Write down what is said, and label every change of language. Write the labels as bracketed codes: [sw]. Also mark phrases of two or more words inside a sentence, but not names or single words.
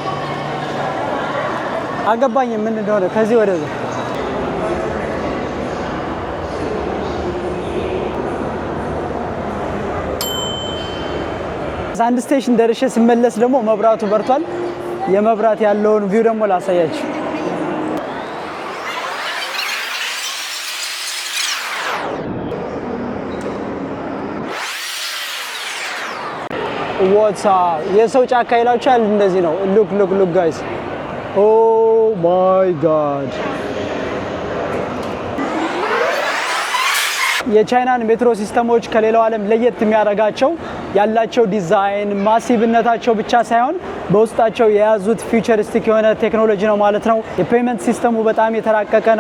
[am] አገባኝ ምን እንደሆነ ከዚህ ወደዛ አንድ ስቴሽን ደርሼ ስመለስ ደግሞ መብራቱ በርቷል የመብራት ያለውን ቪው ደግሞ ላሳያችሁ [en] what's up [am] የሰው ጫካ ይላችኋል እንደዚህ ነው [en] look guys oh my god [am] የቻይናን ሜትሮ ሲስተሞች ከሌላው ዓለም ለየት የሚያደርጋቸው ያላቸው ዲዛይን ማሲቭነታቸው ብቻ ሳይሆን በውስጣቸው የያዙት ፊውቸሪስቲክ የሆነ ቴክኖሎጂ ነው ማለት ነው የፔመንት ሲስተሙ በጣም የተራቀቀ ነው